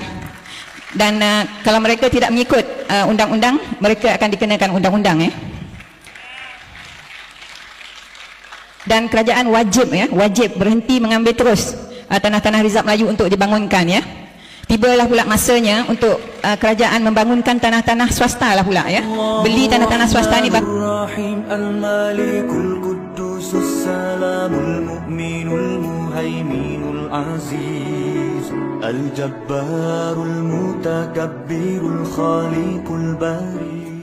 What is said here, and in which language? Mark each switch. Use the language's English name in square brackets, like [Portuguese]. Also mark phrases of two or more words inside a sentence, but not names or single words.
[Malay] Dan kalau mereka tidak mengikut undang-undang, mereka akan dikenakan undang-undang ya. Dan kerajaan wajib berhenti mengambil terus tanah-tanah rizab Melayu untuk dibangunkan ya. tibalah pula masanya untuk kerajaan membangunkan tanah-tanah swasta lah pula ya. Beli tanah-tanah swasta ni [Arabic] الملك القدوس السلام المؤمن المهيمن العزيز الجبار المتكبر الخالق البارئ